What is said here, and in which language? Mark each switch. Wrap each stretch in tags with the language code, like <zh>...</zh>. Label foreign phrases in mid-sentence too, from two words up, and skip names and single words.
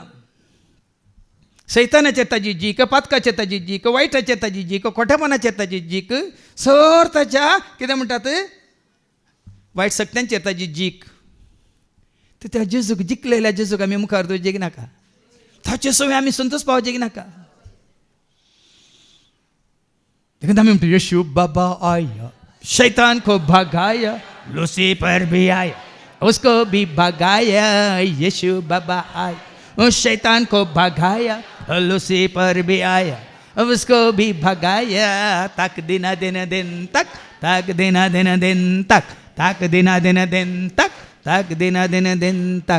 <kok>सैतानाचेर ताजी जीक, पातकाचेर ताजी जीक, वायटाचेर ताजी जीक, खोटेपणाचेर ताजी जीक, सर ताच्या कितें म्हणटात वायट शक्त्यांचेर ताजी जीक. तर त्या जेजूक जिखलेल्या जेजूक आमी मुखार दवरचेक नाका. ताचे सवय आमी संतोश पावचेक नाका. देखून आमी म्हणटा</kok> <hi>येशू बाबा आया, शैतान को भगाया, लूसीफर भी आया, उसको भी भगाया, यीशु बाबा आया. शैतान को भगाया, लूसीफर भी आया, उसको भी भगाया. तक दिना दिन दिन तक दिना दिन दिन तक दिना दिन दिन तक दिना दिन दिन तक.</hi>